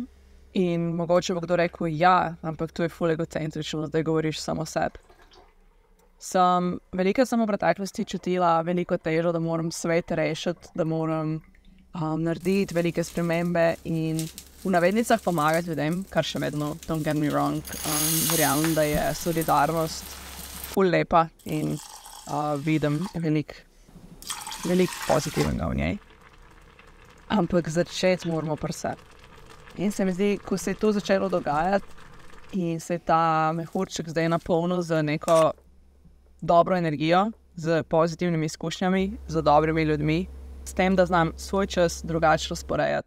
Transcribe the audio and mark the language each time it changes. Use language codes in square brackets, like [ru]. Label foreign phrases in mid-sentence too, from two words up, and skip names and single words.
[sl] In mogoče bo kdo rekel, ja, ampak to je ful egocentrično, zdaj govoriš samo o sebi. Veliko sem v preteklosti čutila veliko težo, da moram svet rešiti, da moram narediti velike spremembe in v navednicah pomagati ljudem, kar še vedno, [en] don't get me wrong, [sl] verjamem, da je solidarnost ful lepa in vidim veliko pozitivnega v njej. Ampak začeti moramo pri sebi. In se mi zdi, ko se je to začelo dogajati in se je ta mehurček zdaj napolnil z neko dobro energijo, z pozitivnimi izkušnjami, z dobrimi ljudmi, s tem, da znam svoj čas drugače razporejati.